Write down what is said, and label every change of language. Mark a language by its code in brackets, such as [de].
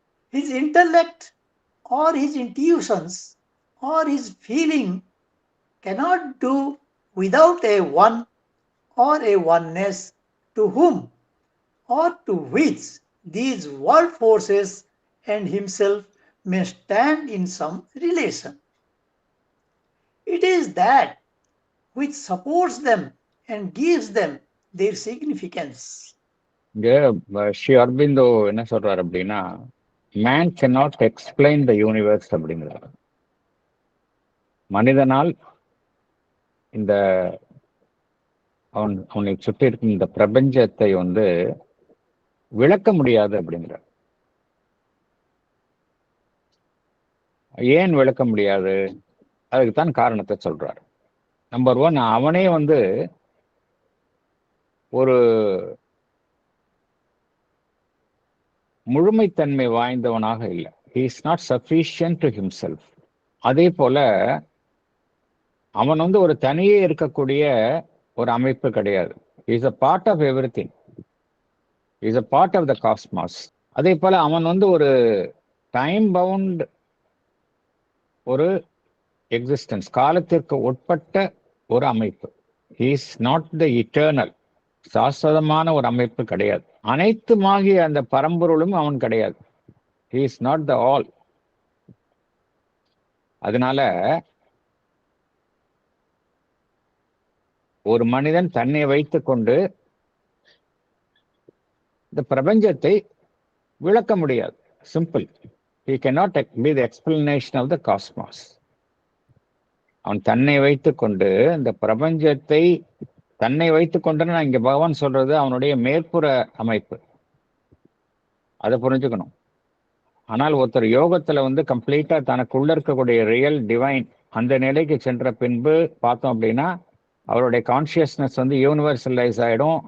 [en] His intellect or his intuitions or his feeling cannot do without a one or a oneness to whom or to which these world forces and himself may stand in some relation. It is that which supports them and gives them their significance. [ta] இங்க ஸ்ரீ அரபிந்தோ என்ன சொல்றாரு அப்படின்னா, man [en] cannot explain the universe [ta] அப்படிங்கிறார். மனிதனால் இந்த அவனை சுற்றி இருக்கும் இந்த பிரபஞ்சத்தை விளக்க முடியாது அப்படிங்கிறார். ஏன் விளக்க முடியாது? அதுக்குத்தான் காரணத்தை சொல்றார். நம்பர் 1, அவனே ஒரு முழுமைத்தன்மை வாய்ந்தவனாக இல்லை. [en] he is not sufficient to himself. [ta] அதே போல அவன் ஒரு தனியே இருக்கக்கூடிய ஒரு அமைப்பு கிடையாது. [en] he is a part of everything. he is a part of the cosmos. [ta] அதே போல அவன் ஒரு டைம் பவுண்ட் ஒரு எக்ஸிஸ்டன்ஸ், காலத்திற்கு உட்பட்ட ஒரு அமைப்பு. [en] he is not the eternal, [ta] சாஸ்வதமான ஒரு அமைப்பு கிடையாது. அனைத்துமாகிய அந்த பரம்பொருளும் அவன் கிடையாது. [en] he is not the all. [ta] அதனால ஒரு மனிதன் தன்னை வைத்துக் கொண்டு இந்த பிரபஞ்சத்தை விளக்க முடியாது. Simple. [en] He cannot be the explanation of the cosmos. [ta] அவன் தன்னை வைத்துக் கொண்டு இந்த பிரபஞ்சத்தை தன்னை வைத்துக் கொண்டு இங்க பகவான் சொல்றது அவனுடைய மேற்புற அமைப்பு, அதை புரிஞ்சுக்கணும். ஆனால் ஒருத்தர் யோகத்துல கம்ப்ளீட்டா தனக்குள்ள இருக்கக்கூடிய ரியல் டிவைன் அந்த நிலைக்கு சென்ற பின்பு பார்த்தோம் அப்படின்னா அவருடைய கான்சியஸ்னஸ் யூனிவர்சலைஸ் ஆயிடும்.